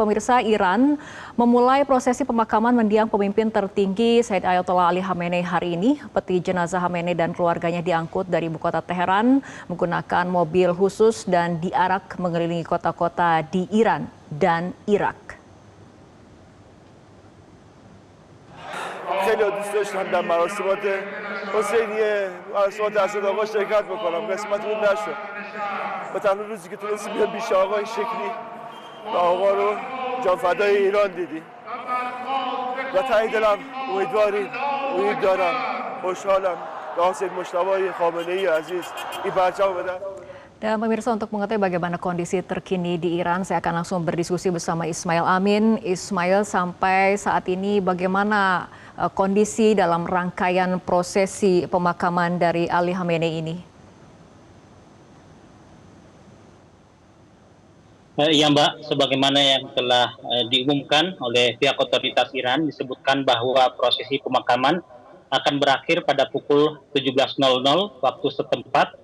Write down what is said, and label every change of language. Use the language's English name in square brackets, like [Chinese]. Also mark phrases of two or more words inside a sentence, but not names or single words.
[Indonesian] Pemirsa, Iran memulai prosesi pemakaman mendiang pemimpin tertinggi Said Ayatollah Ali Khamenei hari ini. Peti jenazah Khamenei dan keluarganya diangkut dari ibu kota Teheran menggunakan mobil khusus dan diarak mengelilingi kota-kota di Iran dan Irak. [Persian] خیلی دوست داشتم در مراسمات حسینیه مراسمات اسد آقا شرکت بکنم قسمت اون نشد و تنها روزی که تونستیم بیام پیش آقا این شکلی و آقا رو جان فدای ایران دیدیم و ته دلم امید دارم خوشحالم به حسین مجتبی خامنه‌ای عزیز این پرچم بدن. [Indonesian] Dan pemirsa, untuk mengetahui bagaimana kondisi terkini di Iran, saya akan langsung berdiskusi bersama Ismail Amin. Ismail, sampai saat ini bagaimana kondisi dalam rangkaian prosesi pemakaman dari Ali Khamenei ini? Ya Mbak, sebagaimana yang telah diumumkan oleh pihak otoritas Iran, disebutkan bahwa prosesi pemakaman akan berakhir pada pukul 17.00 waktu setempat.